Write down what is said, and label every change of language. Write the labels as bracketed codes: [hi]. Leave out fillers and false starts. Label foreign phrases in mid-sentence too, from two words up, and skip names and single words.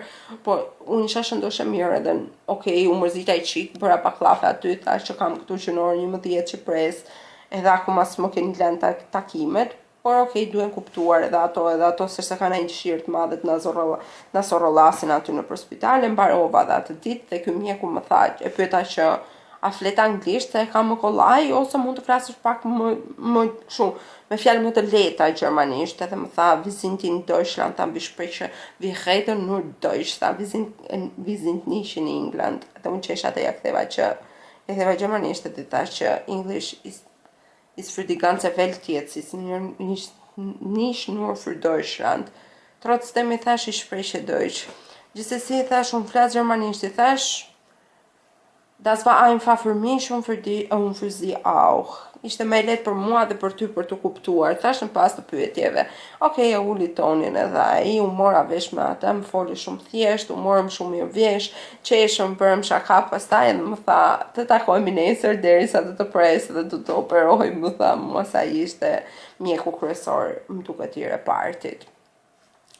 [sq] Po unë isha shëndoshë mirë edhe u mërzita i çik, bëra paklafe aty, thash që kam këtu që në orën 11 që pres, edhe akoma s'më keni lënë takimet, por duhen kuptuar edhe ato se kanë një dëshirë të madhe të na zorrollasin aty në spitale. Mbarova dhe atë ditë dhe ky mjeku më tha, e pyeta që a flet anglisht, se e kam më kollaj, ose mund të flasësh pak më shumë, me fjalë më të lehta gjermanisht, edhe më tha, [de] wir sind in Deutschland, dann bespreche, wir reden nur Deutsch, wir sind nicht in England. [sq] Dhe unë qesha dhe ja ktheva gjermanisht, dhe thash që [de] English ist für die ganze Welt jetzt, ist nicht nur für Deutschland. [sq] Trotzdem i thash, [de] ich spreche Deutsch. [sq] Gjithsesi i thash, unë flas gjermanisht, i thash, [de] das war einfach für mich und für dich und für sie auch. [sq] Ishte më lehtë për mua dhe për ty për të kuptuar. Thash në pas të pyetjeve. E uli tonin edhe ai, u mora vesh me atë, më foli shumë thjesht, u morëm shumë mirë vesh, qeshëm, bërëm shaka, pastaj edhe më tha, të takohemi nesër derisa të presë dhe të operoj, më tha, mos ai ishte mjeku kryesor, më duket i repartit.